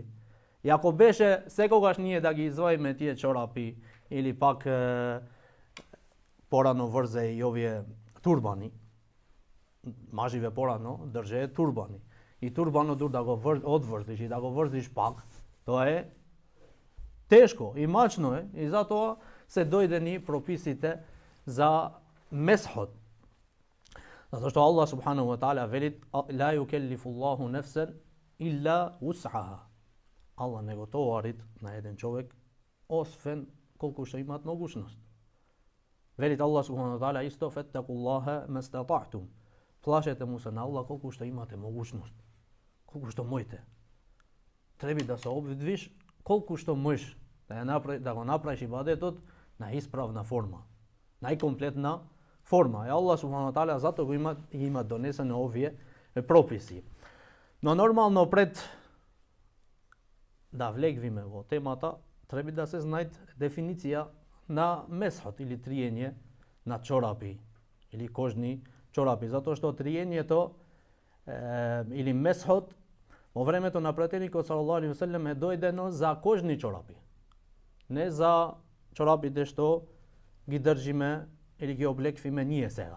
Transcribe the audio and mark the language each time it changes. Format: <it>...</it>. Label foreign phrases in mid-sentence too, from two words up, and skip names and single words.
<mk>И ако беше секогаш ние да ги изваиме тие чорапи или пак порано врзе и овие турбани, маживе порано држе турбани. И турбанот да го одврзиш и да го врзиш пак, тоа е тешко и мачно е, и затоа се дојдени прописите за месхот. Затоа што Аллах</mk> <ar>سبحانه وتعالى</ar> <mk>вели:</mk> <ar>لا يكلف الله نفسا إلا وسعها.</ar> <mk>Аллах не го товарит на еден човек освен колку што имаат могушност. Велит Аллах</mk> <ar>سبحانه وتعالى</ar> <mk>исто:</mk> <ar>فاتقوا الله ما استطعتم.</ar> <mk>Плашете му се на Аллах колку што имате могушност, колку што можете. Треба да се обвидвиш колку што можеш да го направиш ибадетот на исправна форма, најкомплетна форма. И Аллах</mk> <ar>سبحانه تعالى</ar> <mk>затоа го има донесени овие прописи. Но нормално пред да влегвиме во темата, треба да се знае дефиниција на месхот или триење на чорапи или кожни чорапи, затоа што триењето или месхот во времето на пратеникот</mk> <ar>صلى الله عليه وسلم</ar> <mk>е дојдено за кожни чорапи, не за чорапите што ги држиме или ги облеквиме ние сега.</mk>